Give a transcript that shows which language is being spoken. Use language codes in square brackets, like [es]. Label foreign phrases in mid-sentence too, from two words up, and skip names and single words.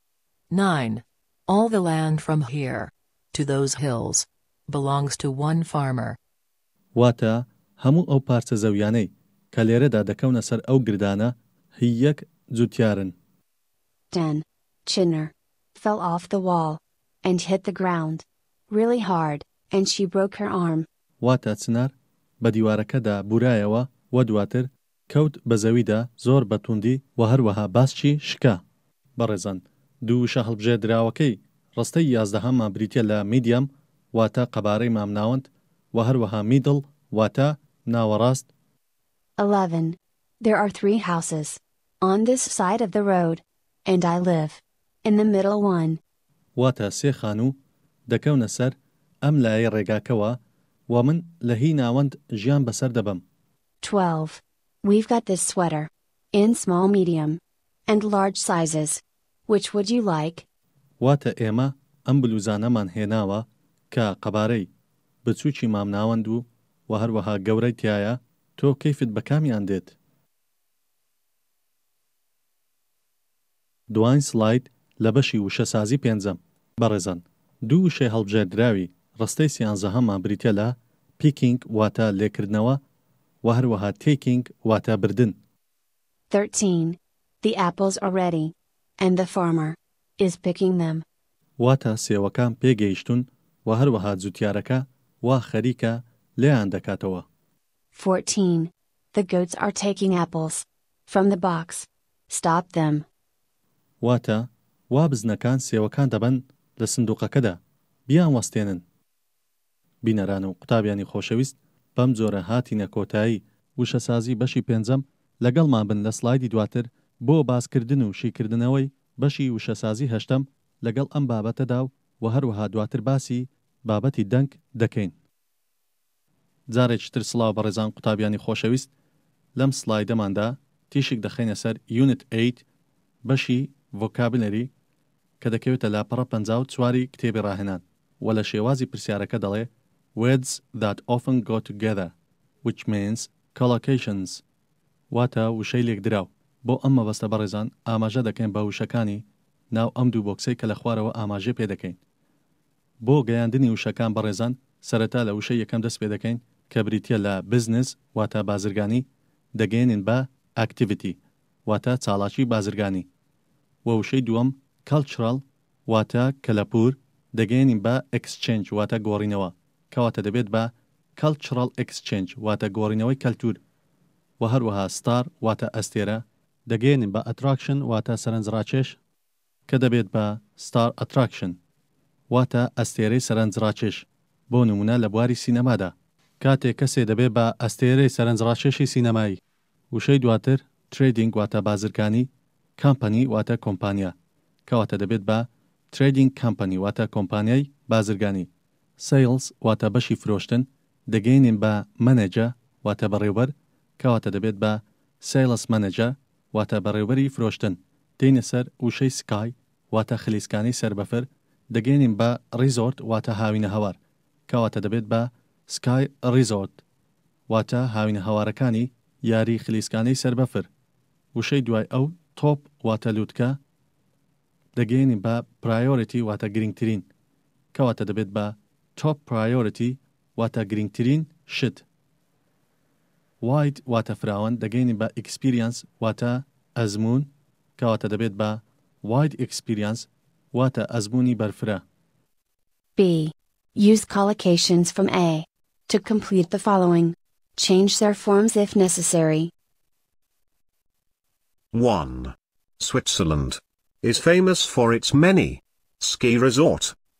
[en] 9. All the land from here to those hills belongs to one farmer. [ckb] واتە هەموو ئەو پارچە زەویانەی کە لێرەدا دەکەونە سەر ئەو گردانە هی یەک جوتیارن. [en] 10. Chinner fell off the wall and hit the ground really hard, and she broke her arm. [ckb] واتە چنار بە دیوارەکەدا بورایەوە و دواتر کەوت بە زەویدا زۆر بەتوندی و هەروەها باسچی شکا. بەڕێزان دووشە هەڵبژێردراوەکەی ڕستەی 11مان بریتە لە میدیەم واتە قەبارەی مامناوەند و هەروەها میدڵ واتە ناوەڕاست. [en] 11. There are 3 houses on this side of the road, and I live in the middle one. [ckb] واتە سێ خانوو دەکەونە سەر ئەم لایە ڕێگاکەوە و من لە هی ناوەند ژیان بەسەر دەبم. [en] 12. We've got this sweater in small, medium, and large sizes. Which would you like? [ckb] واتە ئێمە ئەم بلوزانەمان هێناوە کە قەبارەی بچووکی مامناوەند و هەروەها گەورەی تایە تۆ کەیفت بە کامیان دێت؟ دوایین سلاید لە بەشی وشەسازی پێنجەم. بەڕێزان دوو وشەی هەڵبژێردراوی ڕستەی 13مان بریتە لە picking واتە لێکردنەوە و هەروەها taking واتە بردن. [en] 13. The apples are ready, and the farmer is picking them. [ckb] واتە سێوەکان پێگەیشتون و هەروەها جوتیارەکە وا خەریکە لێیان دەکاتەوە. [en] 14. The goats are taking apples from the box. Stop them. [ckb] واتە وا بزنەکان سێوەکان دەبن لە سندوقەکەدا بیان وەستێنن. بینەران و قوتابیانی خۆشەویست بەم جۆرە هاتینە کۆتایی وشەسازی بەشی پێنجەم لەگەڵمان بن لە سلایدی دواتر بۆ باسکردن و شیکردنەوەی بەشی وشەسازی هەشتم لەگەڵ ئەم بابەتەدا و هەروەها دواتر باسی بابەتی دەنگ دەکەین. جارێکی تر سڵاو بەڕێزان قوتابیانی خۆشەویست لەم سلایدەماندا تیشک دەخەینە سەر یونت 8 بەشی ڤۆکابلەری کە دەکەوێتە لاپەڕە 54 کتێبی ڕاهێنان و لە شێوازی پرسیارەکە دەڵێ [en] words that often go together which means collocations [ckb] واتە وشەی لێکدراو. بۆ ئەم مەبەستە بەڕێزان ئاماژە دەکەین بە وشەکانی ناو ئەم دوو بۆکسەی کە لە خوارەوە ئاماژە پێ دەکەین. بۆ گەیاندنی وشەکان بەڕێزان سەرەتا لە وشەی یەکەم دەست پێ دەکەین کە بریتە لە بزنس واتە بازرگانی دەگەێنین بە activity واتە چاڵاکی بازرگانی و وشەی دووەم cultural واتە کەلەپور دەگەێنین بە exchange واتە گۆڕینەوە کەواتە دەبێت بە [en] cultural exchange [ckb] واتە گۆڕینەوەی کەلتور و هەروەها star واتە ئەستێرە دەگەێنین بە attraction واتە سەرنجڕاکێش کە دەبێت بە [en] star attraction [ckb] واتە ئەستێرەی سەرنجڕاکێش بۆ نمونە لە بواری سینەمادا کاتێک کەسێ دەبێت بە ئەستێرەی سەرنجڕاکێشی سینەمایی. وشەی دواتر trading واتە بازرگانی company واتە کۆمپانیا کەواتە دەبێت بە [en] trading company [ckb] واتە کۆمپانیای بازرگانی. sales واتە بەشی فرۆشتن دەگەێنین بە manager واتە بەڕێوەبەر کەواتە دەبێت بە [en] sales manager [ckb] واتە بەڕێوەبەری فرۆشتن. دێنە سەر وشەی sky واتە خلیسکانی سەربەفر دەگەێنین بە resort واتە هاوینە هەوار کەواتە دەبێت بە [en] sky resort [ckb] واتە هاوینە هەوارەکانی یاری خلیسکانەی سەربەفر. وشەی دوای ئەو top واتە لووتکە دەگەێنین بە priority واتە گرنگترین کەواتە دەبێت بە [en] top priority [ckb] واتە گرنگترین شت. wide واتە فراوان دەگەێنین بە experience واتە ئەزمون کەواتە دەبێت بە [en] wide experience [ckb] واتە ئەزمونی بەرفرە. [en] B. Use collocations from A to complete the following. Change their forms if necessary. 1. Switzerland is famous for its many ski resorts.